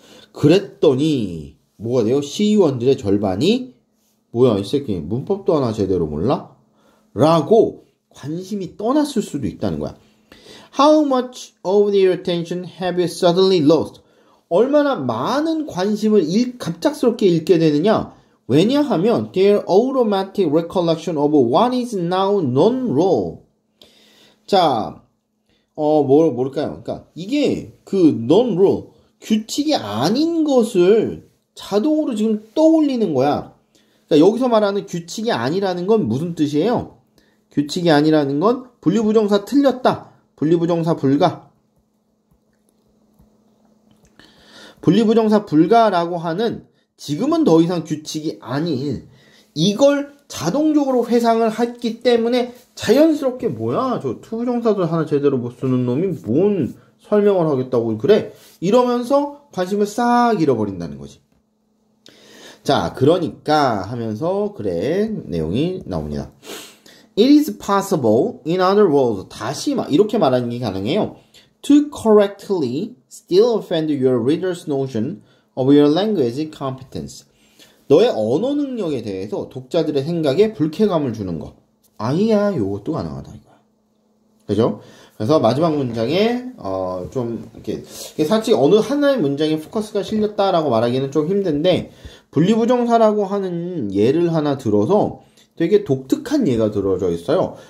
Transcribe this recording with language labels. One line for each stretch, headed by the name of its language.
Korean: 그랬더니 뭐가 돼요? 시의원들의 절반이 뭐야 이 새끼 문법도 하나 제대로 몰라? 라고 관심이 떠났을 수도 있다는 거야.
English: How much of their attention have you suddenly lost?
Korean: 얼마나 많은 관심을 갑작스럽게 잃게 되느냐? 왜냐하면
English: their automatic recollection of what is now non-rule.
Korean: 자, 뭘까요? 그러니까 이게 그 non-rule 규칙이 아닌 것을 자동으로 지금 떠올리는 거야. 그러니까 여기서 말하는 규칙이 아니라는 건 무슨 뜻이에요? 규칙이 아니라는 건 분리부정사 틀렸다. 분리부정사 불가. 분리부정사 불가라고 하는 지금은 더 이상 규칙이 아닌 이걸 자동적으로 회상을 했기 때문에 자연스럽게 뭐야 저 투부정사들 하나 제대로 못 쓰는 놈이 뭔 설명을 하겠다고 그래 이러면서 관심을 싹 잃어버린다는 거지. 자, 그러니까 하면서 그래 내용이 나옵니다.
English: It is possible, in other words,
Korean: 다시 이렇게 말하는 게 가능해요.
English: To correctly still offend your reader's notion of your language competence.
Korean: 너의 언어 능력에 대해서 독자들의 생각에 불쾌감을 주는 거. 아니야, 요것도 가능하다 이거야. 그죠? 그래서 마지막 문장에 좀 이렇게 사실 어느 하나의 문장에 포커스가 실렸다라고 말하기는 좀 힘든데 분리부정사라고 하는 예를 하나 들어서 되게 독특한 예가 들어져 있어요.